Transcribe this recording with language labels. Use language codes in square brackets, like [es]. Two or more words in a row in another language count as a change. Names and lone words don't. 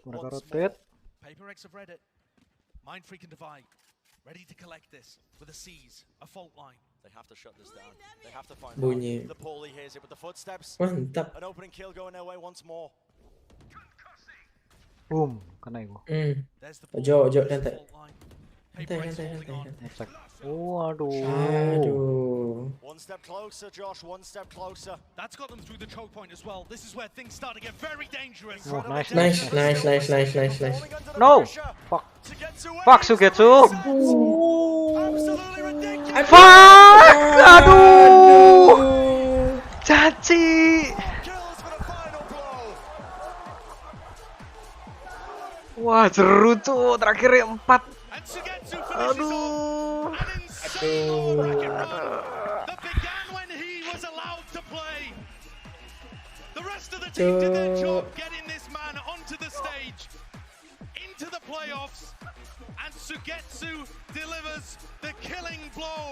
[en] FPX have read it. Mind Freak and Divide, ready to collect this with a seize, a fault line. They have to shut this down. They have to find Bunyi. the Paulie hears it with the footsteps. Mantap. An opening kill going their way once more. Boom, [jv] kena iku. Ojo santai. Oh, aduh. [en] One step closer, Josh. One step closer. That's got them through the choke point as well. This is where things start to get very dangerous. Oh, nice. No. Fuck. Fuck Sugetsu. Fuck. [id] Aduh. Caci. Wah, seru tuh. Terakhir 4. Aduh. [en] That began when he was allowed to play. The rest of the team did their job getting this man onto the stage, into the playoffs, and Sugetsu delivers the killing blow.